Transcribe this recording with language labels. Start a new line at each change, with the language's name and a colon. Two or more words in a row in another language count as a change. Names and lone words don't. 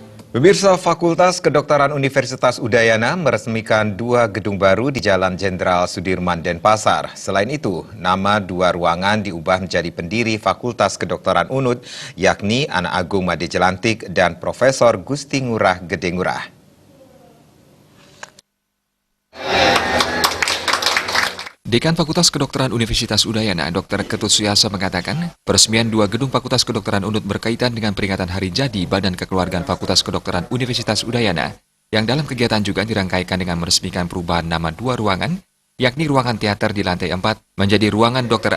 Indonesian: Pemirsa, Fakultas Kedokteran Universitas Udayana meresmikan 2 gedung baru di Jalan Jenderal Sudirman, Denpasar. Selain itu, nama 2 ruangan diubah menjadi pendiri Fakultas Kedokteran UNUD, yakni Anak Agung Made Jelantik dan Profesor Gusti Ngurah Gede Ngurah. Dekan Fakultas Kedokteran Universitas Udayana, Dr. Ketut Suyasa mengatakan, peresmian 2 gedung Fakultas Kedokteran UNUD berkaitan dengan peringatan Hari Jadi Badan Kekeluargaan Fakultas Kedokteran Universitas Udayana, yang dalam kegiatan juga dirangkaikan dengan meresmikan perubahan nama 2 ruangan, yakni ruangan teater di lantai 4 menjadi ruangan Dr.